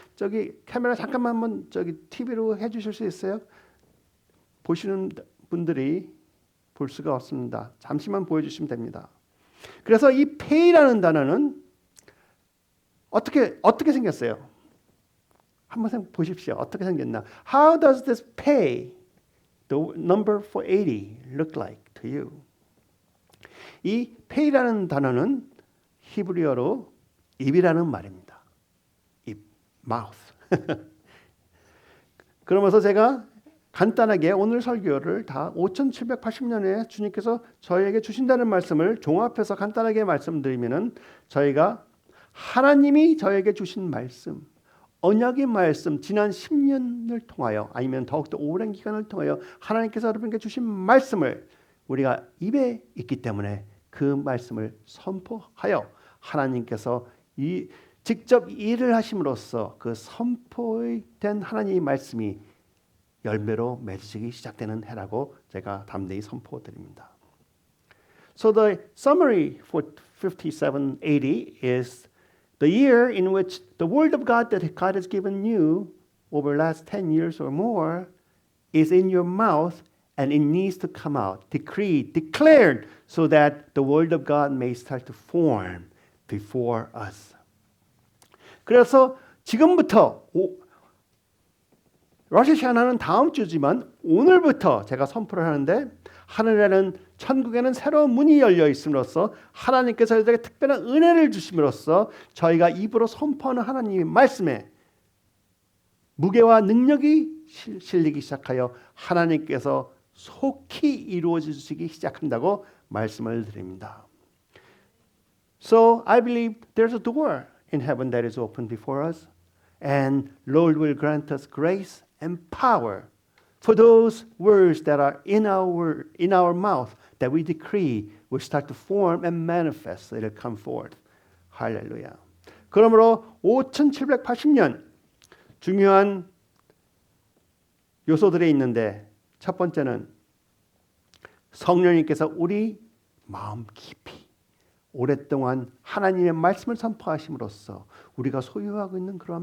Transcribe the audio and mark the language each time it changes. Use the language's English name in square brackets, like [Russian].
[Korean] 저기 카메라 잠깐만 한번 저기 TV로 해주실 수 있어요? 보시는 분들이 볼 수가 없습니다. 잠시만 보여주시면 됩니다. 그래서 이 pay라는 단어는 어떻게 생겼어요? 한번 보십시오. 어떻게 생겼나? [English] How does this pay, the number for 80, look like to you? [Korean] 이 pay라는 단어는 히브리어로 입이라는 말입니다. 입, mouth. 그러면서 제가 간단하게 오늘 설교를 다 5780년에 주님께서 저희에게 주신다는 말씀을 종합해서 간단하게 말씀드리면은 저희가 하나님이 저에게 주신 말씀, 언약의 말씀, 지난 10년을 통하여 아니면 더욱더 오랜 기간을 통하여 하나님께서 여러분께 주신 말씀을 우리가 입에 있기 때문에 그 말씀을 선포하여 하나님께서 직접 일을 하심으로써 그 선포된 하나님의 말씀이 열매로 맺어지기 시작되는 해라고 제가 담대히 선포드립니다. [English] So the summary for 5780 is the year in which the word of God that God has given you over the last 10 years or more is in your mouth and it needs to come out, decreed, declared, so that the word of God may start to form before us. [Korean] 그래서 지금부터 로시샤나는 다음 주지만 오늘부터 제가 선포를 하는데 하늘에는 천국에는 새로운 문이 열려 있음으로써 하나님께서 저희에게 특별한 은혜를 주심으로써 저희가 입으로 선포하는 하나님의 말씀에 무게와 능력이 실리기 시작하여 하나님께서 속히 이루어지시기 시작한다고 말씀을 드립니다. [English] So I believe there's a door in heaven that is open before us, and Lord will grant us grace and power For those words that are in our mouth that we decree will start to form and manifest. It'll come forth. [Korean] 할렐루야. 그러므로 5780년 중요한 요소들이 있는데 첫 번째는 성령님께서 우리 마음 깊이 오랫동안 하나님의 말씀을 선포하심으로써 우리가 소유하고 있는